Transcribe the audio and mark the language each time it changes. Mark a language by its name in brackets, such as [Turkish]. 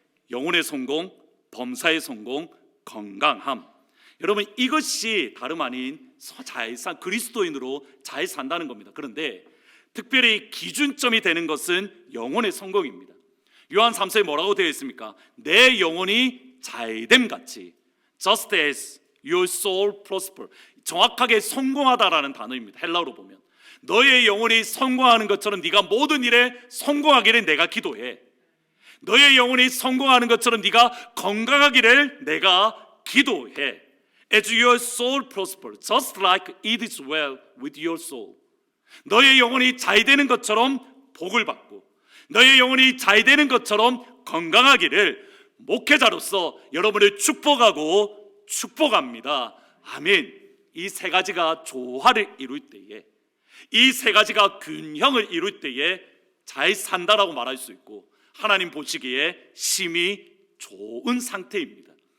[Korean] 영혼의 성공, 범사의 성공, 건강함. 여러분, 이것이 다름 아닌 잘 산 그리스도인으로 잘 산다는 겁니다. 그런데 특별히 기준점이 되는 것은 영혼의 성공입니다. 요한 3서에 뭐라고 되어 있습니까? 내 영혼이 잘됨 같이, just as your soul prosper. 정확하게 성공하다라는 단어입니다. 헬라어로 보면 너의 영혼이 성공하는 것처럼 네가 모든 일에 성공하기를 내가 기도해. 너의 영혼이 성공하는 것처럼 네가 건강하기를 내가 기도해. [English] As your soul prosper, just like it is well with your soul. [Korean] 너의 영혼이 잘 되는 것처럼 복을 받고 너의 영혼이 잘 되는 것처럼 건강하기를 목회자로서 여러분을 축복하고 축복합니다. 아멘. 이 세 가지가 조화를 이룰 때에, 이 세 가지가 균형을 이룰 때에 잘 산다라고 말할 수 있고 하나님 보시기에 심히 좋은 상태입니다.